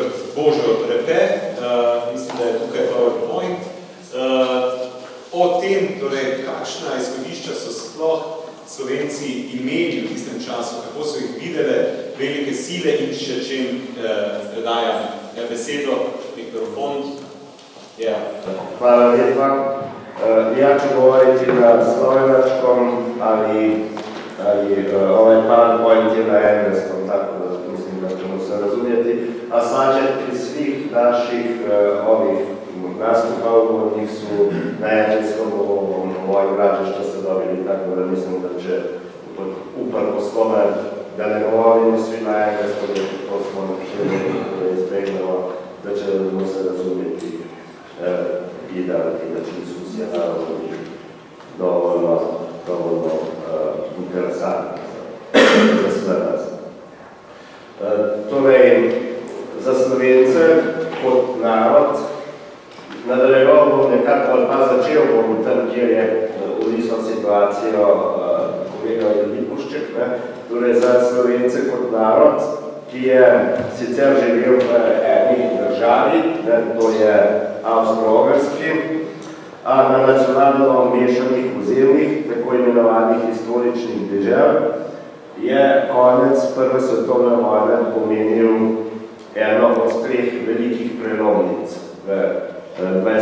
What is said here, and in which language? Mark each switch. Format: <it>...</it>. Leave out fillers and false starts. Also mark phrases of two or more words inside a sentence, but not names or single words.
<sl>Božo Repe, mislim, da je tukaj PowerPoint, o tem, torej, kakšna izhodišča so sploh Slovenci imeli v tistem času, kako so jih videle velike sile in še čem predajam besedo, mikrofon. Hvala lepa.</sl> <sr>Ja ću govoriti na slovenačkom, ali ovaj PowerPoint je na engleskom, tako da mislim da ćemo se razumjeti. A sažetki svih naših ovih nastupa uvodnih su na engleskom ovoj građe što se dobili, tako da mislim da će uprkos tome da ne govorimo svi na engleskom, jer to smo da izbjegnemo, da ćemo se razumjeti i da će diskusija naravno biti dovoljno interesantna za sve nas.</sr> <sl>Torej, za Slovence kot narod nadaljeval bom nekako ali pa začel bom tam, kjer je orisal situacijo kolega Lipušček. Torej, za Slovence kot narod, ki je sicer živel v eni državi, to je Avstro-Ogrski, a na nacionalno mešanih ozemljih, tako imenovanih historičnih dežel, je konec Prve svetovne vojne pomenil eno od treh velikih prelomnic v 20.</sl>